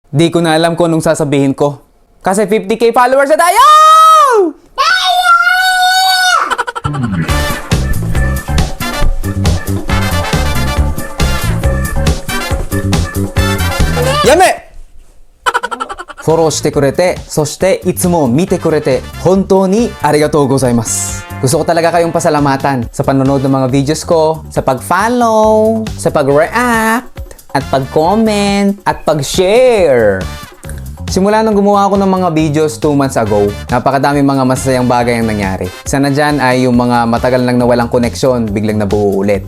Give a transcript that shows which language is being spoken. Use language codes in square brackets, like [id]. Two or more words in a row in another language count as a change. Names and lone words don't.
[tl] Di ko na alam kung anong sasabihin ko. Kasi 50k followers na tayo! Yame! [ja] フォローしてくれて、そしていつも見てくれて、本当にありがとうございます。 [tl] Gusto ko talaga kayong pasalamatan sa panonood ng mga videos ko, sa pag-follow, sa pag-react, at pag-comment, at pag-share. Simula nung gumawa ako ng mga videos 2 months ago, napakadaming mga masasayang bagay ang nangyari. Isa na dyan ay yung mga matagal nang nawalang koneksyon, biglang nabuo ulit.